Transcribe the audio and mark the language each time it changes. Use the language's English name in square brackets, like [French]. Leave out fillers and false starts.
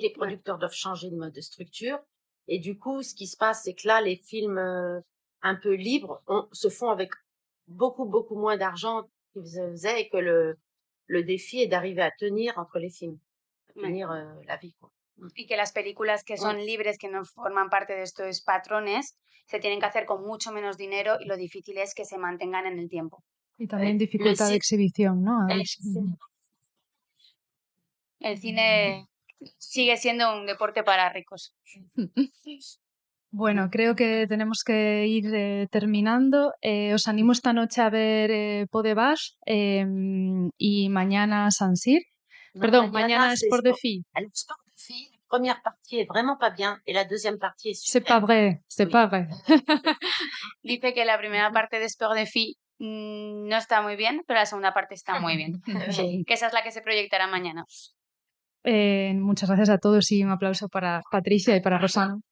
[French] Les producteurs doivent changer de mode de structure. Et du coup, ce qui se passe, c'est que là, les films un peu libres se font avec beaucoup, beaucoup moins d'argent qu'ils faisaient et que le défi est d'arriver à tenir entre les films, à tenir la vie, quoi. [Spanish] Y que las películas que son libres, que no forman parte de estos patrones, se tienen que hacer con mucho menos dinero y lo difícil es que se mantengan en el tiempo. Y también dificultad de exhibición, ¿no? El cine sigue siendo un deporte para ricos. Bueno, creo que tenemos que ir terminando. Os animo esta noche a ver Pot de Vache y mañana Saint-Cyr. Perdón, mañana Sport de Filles. [French] Le Sport de Filles, la première partie est vraiment pas bien et la deuxième partie est super. C'est pas vrai, c'est pas vrai. [Spanish] Dice que la primera parte de Sport de Filles no está muy bien, pero la segunda parte está muy bien. Que esa es la que se proyectará mañana. Muchas gracias a todos y un aplauso para Patricia y para Rosana.